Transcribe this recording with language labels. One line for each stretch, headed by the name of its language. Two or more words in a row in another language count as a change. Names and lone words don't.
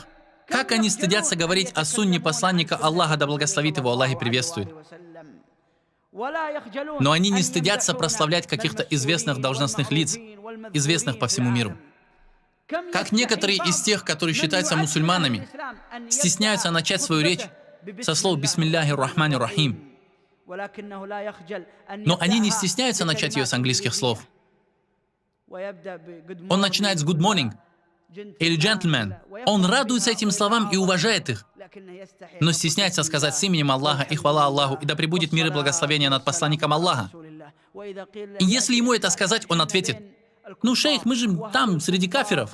Russian: Как они стыдятся говорить о сунне посланника Аллаха, да благословит его Аллах и приветствует. Но они не стыдятся прославлять каких-то известных должностных лиц, известных по всему миру. Как некоторые из тех, которые считаются мусульманами, стесняются начать свою речь со слов
Arabic: «بسم الله الرحمن الرحيم».
Russian: Но они не стесняются начать ее с английских слов. Он начинает с
English: «good morning»
Russian: или «gentleman». Он радуется этим словам и уважает их, но стесняется сказать с именем Аллаха и хвала Аллаху, и да пребудет мир и благословение над посланником Аллаха. И если ему это сказать, он ответит: «Ну, шейх, мы же там, среди кафиров».